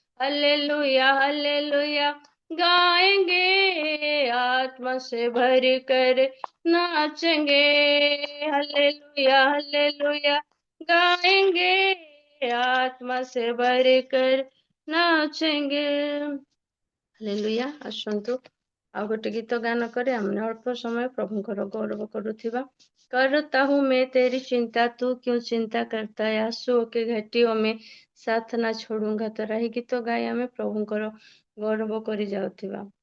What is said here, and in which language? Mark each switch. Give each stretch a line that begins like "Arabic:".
Hindi: Hallelujah hallelujah गाएंगे, आत्मा से भर कर नाचेंगे। हल्लेलुया हल्लेलुया गाएंगे, आत्मा से भर कर नाचेंगे। हालेलुया।
Odia: आसतु ଆଉ ଗୋଟେ ଗୀତ ଗାନ କରି ଆମେ ଅଳ୍ପ ସମୟ ପ୍ରଭୁଙ୍କର ଗୌରବ କରୁଥିବା।
Hindi: करता हूँ मैं तेरी चिंता, तू क्यों चिंता करता है, आंसुओं की घाटियों में साथ ना छोड़ूंगा तोरा।
Odia: ଏହି ଗୀତ ଗାଇ ଆମେ ପ୍ରଭୁଙ୍କର ଗୌରବ କରି ଯାଉଥିବା।